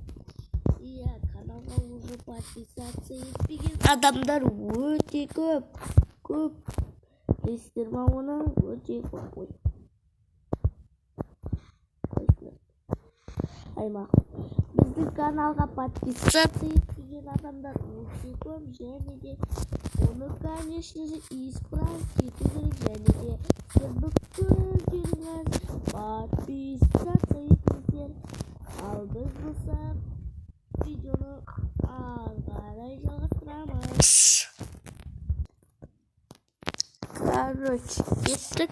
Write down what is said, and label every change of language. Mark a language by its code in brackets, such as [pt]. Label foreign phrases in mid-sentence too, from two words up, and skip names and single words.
[kk] Иә, каналға [ru] уже подписаться [kk] етпеген адамдар өте көп. Білесіздер ма оны? Өте көп. Біздің каналға подписаться етпеген адамдар өте көп. Және де оны, [ru] конечно же, исправить [kk] ету керек. Және де сіздер бүкілдеріңіз подписаться етіңіздер. Ал біз болса видеоны ары қарай жалғастырамыз. Короче, кеттік.